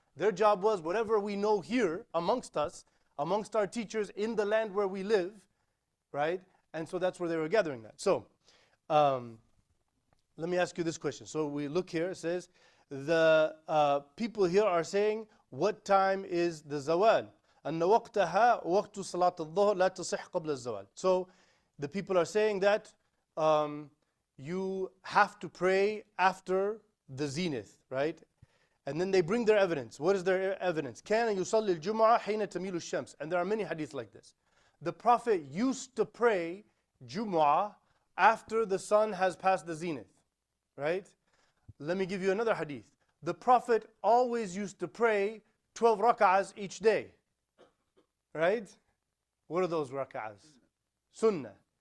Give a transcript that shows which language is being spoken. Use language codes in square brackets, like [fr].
[en] Their job was whatever we know here amongst us, amongst our teachers in the land where we live, right? And so that's where they were gathering that. So let me ask you this question. So we look here, it says, the people here are saying, what time is the Zawal? [ar] أن وقتها وقت صلاة الظهر لا تصح قبل الزوال. [en] So the people are saying that you have to pray after the zenith, right? And then they bring their evidence. What is their evidence? [ar] كان يصلي الجمعة حين تميل الشمس. [en] And there are many hadiths like this. The Prophet used to pray Jum'ah after the sun has passed the zenith, right? Let me give you another hadith. The Prophet always used to pray 12 rak'ahs each day. Right? What are those rak'ahs? Sunnah.